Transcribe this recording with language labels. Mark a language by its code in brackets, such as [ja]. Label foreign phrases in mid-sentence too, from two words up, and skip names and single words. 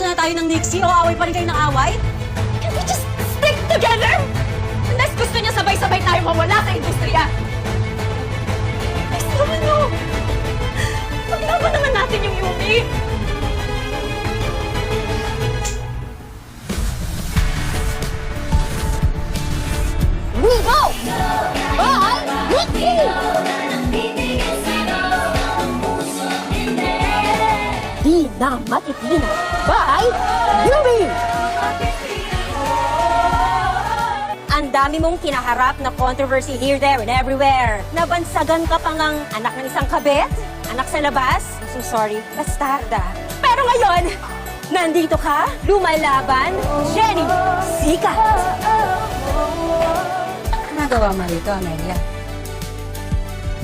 [tl] kayo ng Nixie o away pa rin kayo ng away? [en] Can we just stick together? [tl] Unless gusto niya sabay-sabay tayo mawala sa industriya. Please naman nyo! Paglaban naman natin yung Yumi! [en] We go! [tl] Bye! Di na matitina. Bye! Yumi! Ang dami mong kinaharap na controversy [en] here, there, and everywhere. [tl] Nabansagan ka pa ngang anak ng isang kabit? Anak sa labas? [en] I'm so sorry. [tl] Bastarda. Pero ngayon, nandito ka, lumalaban, Jenny, sikat! Nagawa mo rito, Amelia.